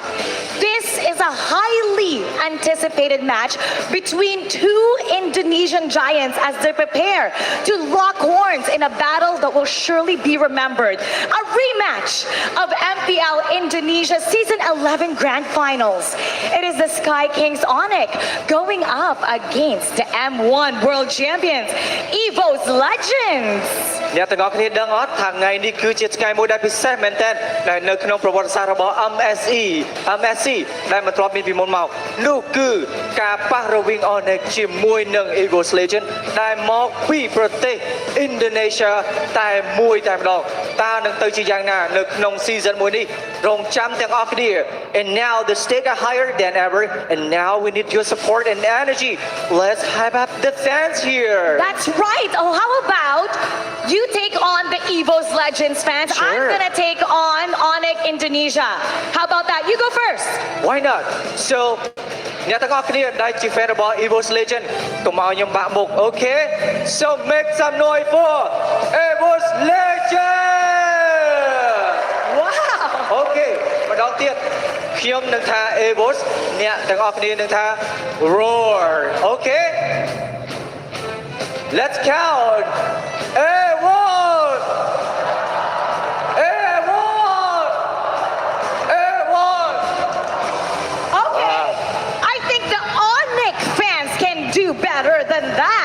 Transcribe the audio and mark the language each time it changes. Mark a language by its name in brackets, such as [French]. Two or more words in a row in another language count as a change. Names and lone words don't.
[English] This is a highly anticipated match between two Indonesian giants as they prepare to lock horns in a battle that will surely be remembered. A rematch of MPL Indonesia Season 11 Grand Finals. It is the Sky Kings ONIC going up against the M1 World Champions, EVOS Legends. [Khmer] អ្នកទាំងអស់គ្នាដឹងអត់ថាថ្ងៃនេះគឺជាថ្ងៃមួយដែលពិសេសមែនទែនដែលនៅក្នុងប្រវត្តិសាស្ត្ររបស់ MSC ដែលមិនធ្លាប់មានពីមុនមកនោះគឺការប៉ះរវាង ONIC ជាមួយនឹង EVOS Legend ដែលមកពីប្រទេស Indonesia តែមួយតែម្ដងតើនឹងទៅជាយ៉ាងណានៅក្នុង season មួយនេះរងចាំទាំងអស់គ្នា [English] and now the stakes are higher than ever and now we need your support and energy. Let's hype up the fans here. That's right. Oh, how about you take on the EVOS Legends fans? Sure. I'm gonna take on ONIC Indonesia. How about that? You go first. Why not? [Khmer] So អ្នកទាំងអស់គ្នាដែលជា fan របស់ EVOS Legend កុំឲ្យខ្ញុំបាក់មុខ Okay? [English] So make some noise for EVOS Legend. Wow. [Khmer] Okay. ម្ដងទៀតខ្ញុំនឹងថា EVOS អ្នកទាំងអស់គ្នានឹងថា Roar. Okay? [English] Let's count. EVOS. EVOS. EVOS. Okay. I think the ONIC fans can do better than that.